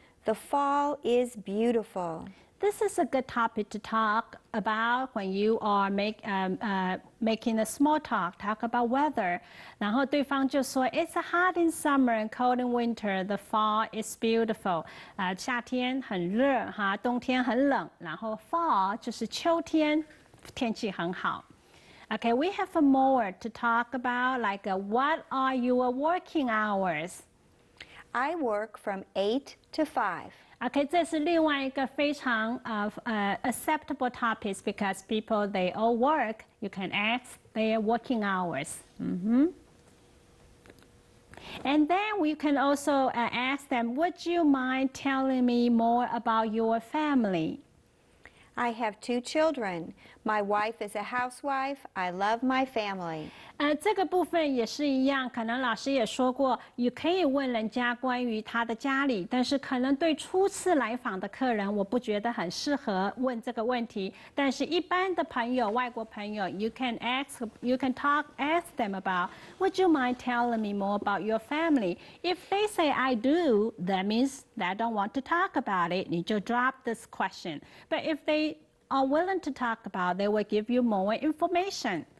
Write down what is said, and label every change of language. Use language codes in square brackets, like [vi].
[en] The fall is beautiful. This is a good topic to talk about when you are making a small talk. Talk about weather. [zh] 然后对方就说 [en] It's hot in summer and cold in winter. The fall is beautiful. [zh] 夏天很热冬天很冷。然后 fall 就是秋天，天气很好。 [en] Okay, we have more to talk about. Like, what are your working hours? I work from 8 to 5. OK， [zh] 这是另外一个非常 [en] acceptable topics because people they all work. You can ask their working hours. And then we can also ask them, would you mind telling me more about your family? I have 2 children. My wife is a housewife. I love my family. [zh] 这个部分也是一样，可能老师也说过，也可以问人家关于他的家里，但是可能对初次来访的客人，我不觉得很适合问这个问题。但是一般的朋友，外国朋友 [en] ，you can ask them about, would you mind telling me more about your family? If they say I do, that means they don't want to talk about it. [zh] 你就 [en] drop this question. But if they are willing to talk about, they will give you more information.